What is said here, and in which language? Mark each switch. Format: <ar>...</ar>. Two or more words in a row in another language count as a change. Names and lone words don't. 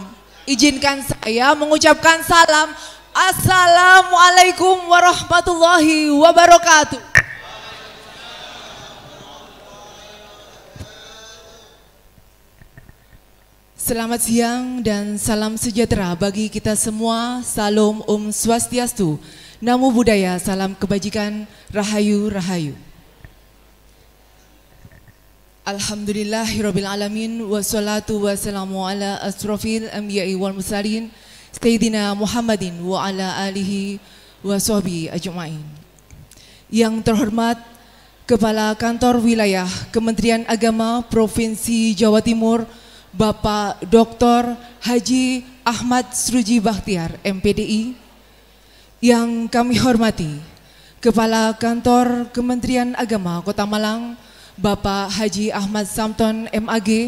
<id>Izinkan saya mengucapkan salam.</id> <ar>السلام عليكم ورحمة الله وبركاته.</ar> <id>Selamat siang dan salam sejahtera bagi kita semua. Salam</id> <ban>Om Swastiastu,</ban> <pi>Namo Buddhaya,</pi> <id>salam kebajikan, Rahayu Rahayu.</id> <ar>الحمد لله رب العالمين والصلاة والسلام على أشرف الأنبياء والمرسلين سيدنا محمد وعلى آله وصحبه أجمعين.</ar> <id>Yang terhormat Kepala Kantor Wilayah Kementerian Agama Provinsi Jawa Timur, Bapak Dr. Haji Ahmad Sruji Bakhtiar, MPDI. Yang kami hormati, Kepala Kantor Kementerian Agama Kota Malang, Bapak Haji Ahmad Samton, MAG.</id>